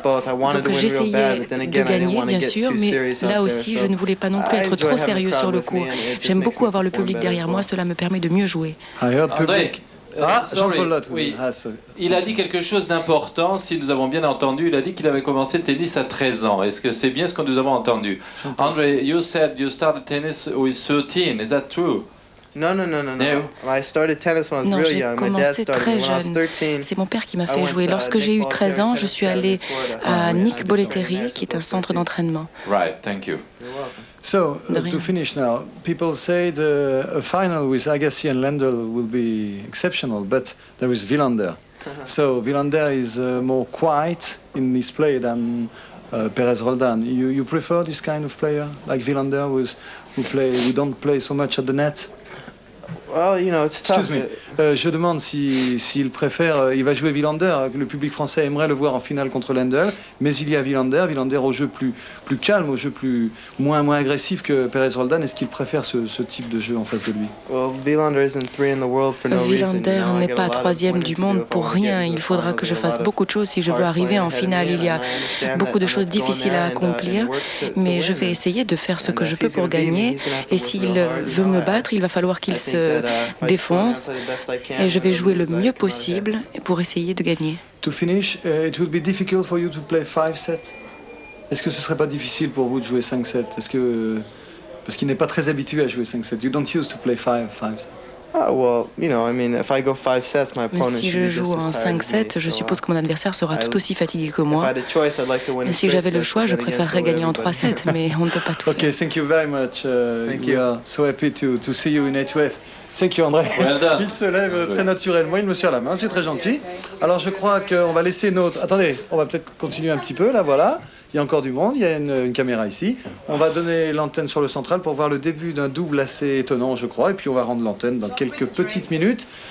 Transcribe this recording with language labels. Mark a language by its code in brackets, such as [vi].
[fr] Donc j'essayais de gagner, bien sûr, mais là aussi, je ne voulais pas non plus être trop sérieux sur le court. J'aime beaucoup avoir le public derrière moi, cela me permet de mieux jouer. André, Jean-Paul Lotte, oui. Il a dit quelque chose d'important, si nous avons bien entendu. Il a dit qu'il avait commencé le tennis à 13 ans. Est-ce que c'est bien ce que nous avons entendu? [en] André, you said you started tennis with 13. Is that true? No. I started tennis when I was real young. My dad started when I was 13. [fr] C'est mon père qui m'a fait jouer. Lorsque j'ai eu 13 ans, je suis allé à Nick Bollettieri, qui est un centre d'entraînement. [en] Right, thank you. So, to finish now, people say a final with Agassi and Lendl will be exceptional, but there is Wilander. So, Wilander is more quiet in his play than Perez Roldan. You prefer this kind of player, like Wilander, who don't play so much at the net? Well, you know, it's tough. Excuse me. [fr] Je demande s'il préfère. Il va jouer Wilander. Le public français aimerait le voir en finale contre Lendl, mais il y a Wilander au jeu plus calme, au jeu moins agressif que Perez Roldan. Est-ce qu'il préfère ce type de jeu en face de lui? [en] Well, Wilander isn't 3 in the world for no reason. [fr] Wilander n'est pas 3e du monde pour rien. Il faudra que je fasse beaucoup de choses si je veux arriver en finale. Il y a beaucoup de choses difficiles à accomplir, mais je vais essayer de faire ce que je peux pour gagner. Et s'il veut me battre, il va falloir qu'il se défonce. Et je vais jouer le mieux possible pour essayer de gagner. [en] To finish, it will be difficult for you to play 5 sets. [fr] Est-ce que ce serait pas difficile pour vous de jouer 5 sets? Parce qu'il n'est pas très habitué à jouer 5 sets. [en] You don't use to play 5 sets. Oh, well, you know, I mean, if I go 5 sets, my opponent [fr] Mais si je joue en 5 sets, je suppose que mon adversaire sera tout aussi fatigué que moi. Et si j'avais le choix, je préférerais gagner en 3 sets, mais on ne peut pas tout faire. [en] Okay, thank you very much. We are so happy to see you in A2F. Thank you, André. Well done. [fr] Il se lève très naturellement, il me serre la main, c'est très gentil. Alors je crois qu'on va laisser notre... Attendez, on va peut-être continuer un petit peu, là, voilà. Il y a encore du monde, il y a une caméra ici. On va donner l'antenne sur le central pour voir le début d'un double assez étonnant, je crois. Et puis on va rendre l'antenne dans quelques petites minutes.